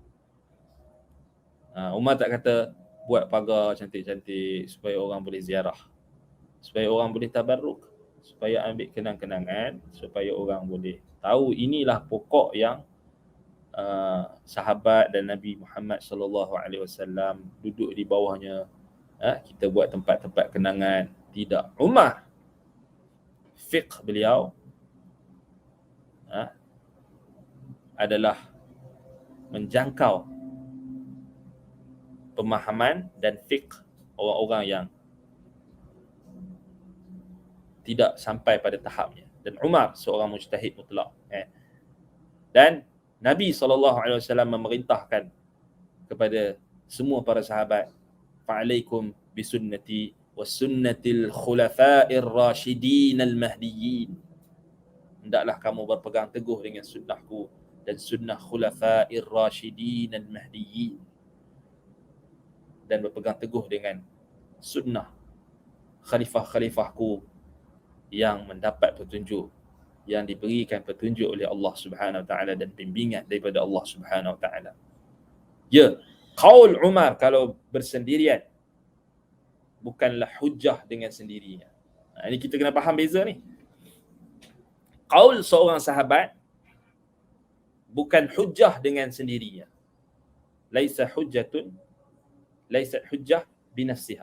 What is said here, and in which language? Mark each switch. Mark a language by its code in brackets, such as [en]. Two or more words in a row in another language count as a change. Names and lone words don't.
[ms] Umar tak kata buat pagar cantik-cantik supaya orang boleh ziarah, supaya orang boleh tabarruk, supaya ambil kenang-kenangan, supaya orang boleh tahu inilah pokok yang sahabat dan Nabi Muhammad [ar] صلى الله عليه وسلم [ms] duduk di bawahnya. Kita buat tempat-tempat kenangan. Tidak. Umar, fiqh beliau adalah menjangkau pemahaman dan fiqh orang-orang yang tidak sampai pada tahapnya. Dan Umar seorang mujtahid mutlak. Dan Nabi SAW memerintahkan kepada semua para sahabat, [ar] فعليكم بسنتي وسنة الخلفاء الراشدين المهديين. [ms] Hendaklah kamu berpegang teguh dengan sunnahku dan sunnah [ar] الخلفاء الراشدين المهديين, [ms] dan berpegang teguh dengan sunnah khalifah-khalifahku yang mendapat petunjuk yang diberikan petunjuk oleh Allah [ar] سبحانه وتعالى [ms] dan bimbingan daripada Allah [ar] سبحانه وتعالى. [ms] Ya, qaul Umar kalau bersendirian bukanlah hujah dengan sendirinya. Ini kita kena faham beza ni. Qaul seorang sahabat bukan hujah dengan sendirinya. [ar] ليس حجة بنفسها.